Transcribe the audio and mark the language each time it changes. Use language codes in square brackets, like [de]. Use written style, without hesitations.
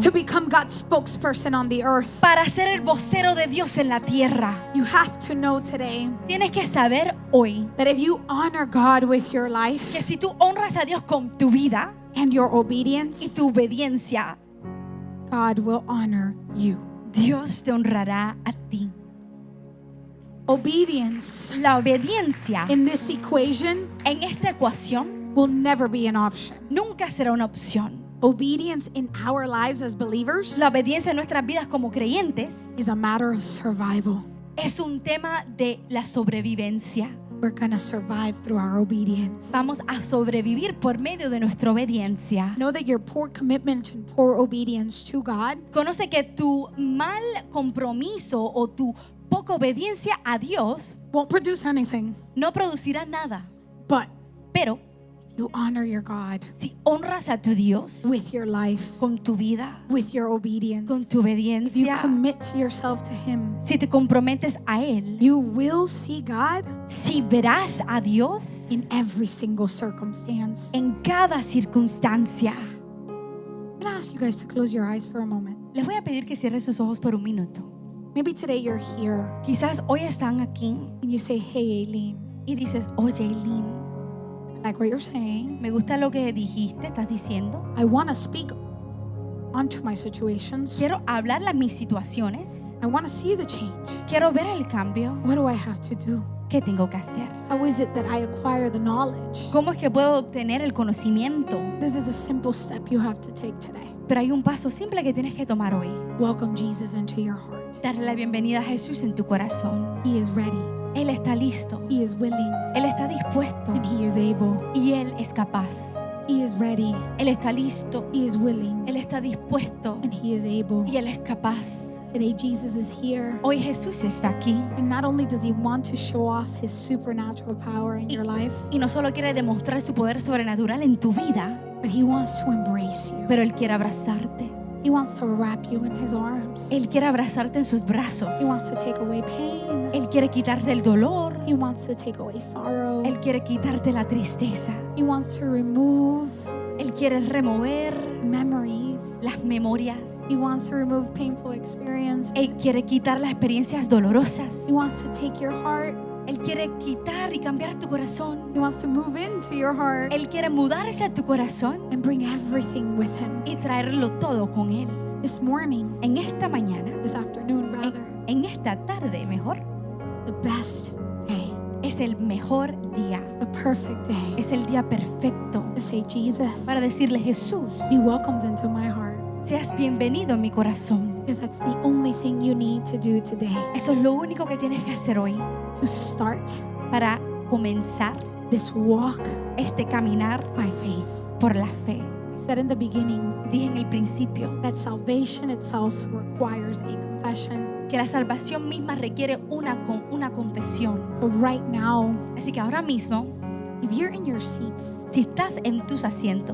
[en] to become God's spokesperson on the earth. [es] para ser el vocero de Dios en la tierra. [en] You have to know today [es] Tienes que saber hoy [en] that if you honor God with your life [es] que si tú honras a Dios con tu vida [en] and your [es] y [en] obedience, [es] tu obediencia, [en] God will honor you. [es] Dios te honrará a ti. [en] Obedience [es] La obediencia [en] in this equation [es] en esta ecuación [en] will never be an option. [es] nunca será una opción. [en] Obedience in our lives as believers [es] La obediencia en nuestras vidas como creyentes [en] is a matter of survival. [es] es un tema de la sobrevivencia. [en] We're going to survive through our obedience. [es] Vamos a sobrevivir por medio de nuestra obediencia. [en] Know that your poor commitment and poor obedience to God [es] Conoce que tu mal compromiso o tu poca obediencia a Dios [en] won't produce anything. [es] no producirá nada. [en] But [es] Pero [en] you honor your God [es] si honras a tu Dios [en] with your life, [es] con tu vida, [en] with your obedience. [es] con tu [en] If you [es] obediencia, [en] commit yourself to Him, [es] si te comprometes a Él, [en] you will see God [es] si verás a Dios [en] in every single circumstance. [es] en cada circunstancia. [en] I'm going to ask you guys to close your eyes for a moment. [es] Les voy a pedir que cierren sus ojos por un minuto. [en] Maybe today you're here [es] Quizás hoy están aquí [en] and you say, hey, Aileen, [es] y dices, oye, Eileen, [en] I like what you're saying. [es] me gusta lo que dijiste, estás diciendo. [en] I want to speak onto my situations. [es] Quiero hablar a mis situaciones. [en] I want to see the change. [es] Quiero ver el cambio. [en] What do I have to do? [es] ¿Qué tengo que hacer? [en] How is it that I acquire the knowledge? [es] ¿Cómo es que puedo obtener el conocimiento? [en] This is a simple step you have to take today. [es] Pero hay un paso simple que tienes que tomar hoy. [en] Welcome Jesus into your heart. [es] Darle la bienvenida a Jesús en tu corazón. [en] He is ready. [es] Él está listo. [en] He is willing. [es] Él está dispuesto. [en] And He is able. [es] Y Él es capaz. [en] He is ready. [es] Él está listo. [en] He is willing. [es] Él está dispuesto. [en] And He is able. [es] Y Él es capaz. [en] Today, Jesus is here. [es] Hoy Jesús está aquí. [en] And not only does he want to show off his supernatural power in your life, [es] Y no solo quiere demostrar su poder sobrenatural en tu vida, [en] but he wants to embrace you. [es] pero Él quiere abrazarte. [en] He wants to wrap you in his arms. [es] Él quiere abrazarte en sus brazos. [en] He wants to take away pain. [es] Él quiere quitarte el dolor. [en] He wants to take away sorrow. [es] Él quiere quitarte la tristeza. [en] He wants to remove [es] Él quiere remover [en] memories. [es] las memorias. [en] He wants to remove painful experience. [es] Él quiere quitar las experiencias dolorosas. [en] He wants to take your heart. [es] Él quiere quitar y cambiar tu corazón. [en] He wants to move into your heart [es] Él quiere mudarse a tu corazón [en] and bring everything with him. [es] y traerlo todo con Él. [en] This morning, [es] En esta mañana, [en] this afternoon rather, [es] en esta tarde mejor, [en] the best day. [es] es el mejor día. [en] It's the perfect day [es] Es el día perfecto [en] to say, Jesus, [es] para decirle, Jesús, [en] be welcomed into my heart. [es] seas bienvenido en mi corazón. [en] Because that's the only thing you need to do today [es] Eso es lo único que tienes que hacer hoy [en] to start [es] para comenzar [en] this walk [es] este caminar [en] by faith. [es] por la fe. [en] I said in the beginning [es] Dije en el principio [en] that salvation itself requires a confession. [es] que la salvación misma requiere una confesión. [en] So right now, [es] Así que ahora mismo, [en] if you're in your seats [es] si estás en tus asientos